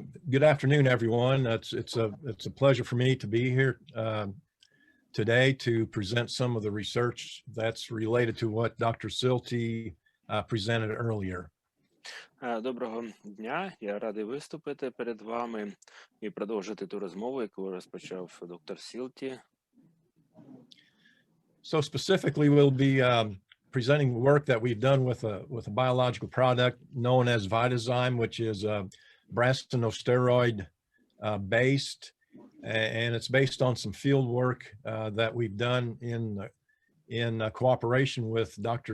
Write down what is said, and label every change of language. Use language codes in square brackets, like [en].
[en] Good afternoon, everyone. It's a pleasure for me to be here today to present some of the research that's related to what Dr. Silti presented earlier. [uk] Доброго дня. Я радий виступити перед вами і продовжити ту розмову, яку розпочав доктор Сілті. [en] So specifically, we'll be presenting work that we've done with a biological product known as Vitazyme, which is brasinosteroid based, and it's based on some field work that we've done in cooperation with Dr.